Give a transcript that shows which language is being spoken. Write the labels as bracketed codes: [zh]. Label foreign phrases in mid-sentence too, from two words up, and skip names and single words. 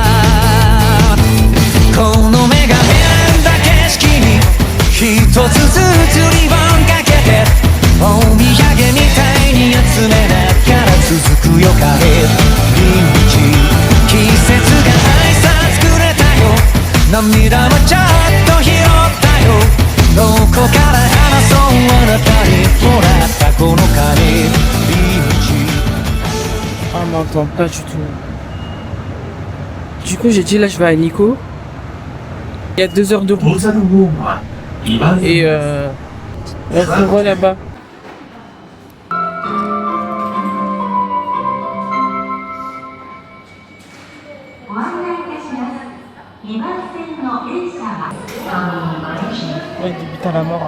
[ja] この目が変だ景色に一つずつリボンかけてお土産みたいに集めながら続くよ帰り道季節が挨拶くれたよ涙もちょっと拾ったよどこから話そうあなたにもらったこの帰り道 [fr] Ah, m'entend pas du tout. Du coup, j'ai dit là, je vais à Nico. Il y a 2 heures de route. Et on se voit là-bas. Ouais, il débute à la mort.